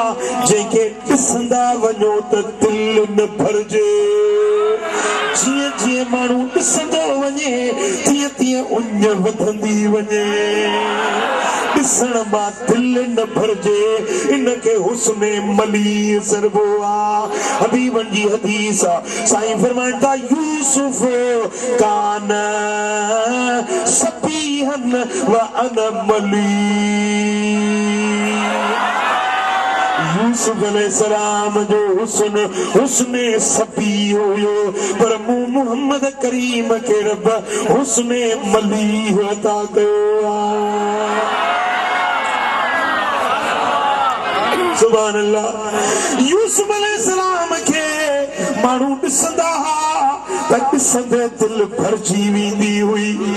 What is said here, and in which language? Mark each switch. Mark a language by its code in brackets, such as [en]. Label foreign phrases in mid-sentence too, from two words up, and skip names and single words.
[sd] जंहिंखे ॾिसंदा वञो त दिलि न भरिजे जीअं जीअं माण्हू ॾिसंदो वञे तीअं तीअं उञ वधंदी वञे ॾिसण मां दिलि न भरिजे इनखे हुस्न मलीह सॾिबो आहे हबीबनि जी हदीस आहे साईं फरमाइनि था [ar] يوسف كان صبيحا وأنا مليح [sd] यूसुफ अलैहिस्सलाम जो हुस्न हुस्न सफीह हुयो पर मूं मोहम्मद करीम खे रब हुस्न मलीह अता कयो आहे [ar] سبحان الله [sd] यूसुफ अलैहिस्सलाम खे माण्हू ॾिसंदा हुआ त ॾिसंदे दिलि भरिजी वेंदी हुई